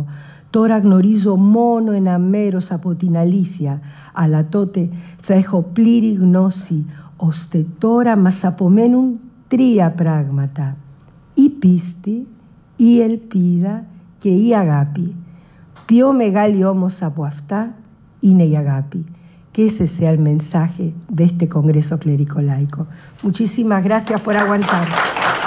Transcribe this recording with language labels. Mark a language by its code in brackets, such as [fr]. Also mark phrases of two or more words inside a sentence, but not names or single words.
[el] Τώρα γνωρίζω μόνο ένα μέρος από την αλήθεια, αλλά τότε θα έχω πλήρη γνώση, ώστε τώρα μας απομένουν τρία πράγματα. Η πίστη, η ελπίδα και η αγάπη. Πιο μεγάλη όμως από αυτά είναι η αγάπη. [es] Que ese sea el mensaje de este Congreso Clerico Laico. Muchísimas gracias por aguantar.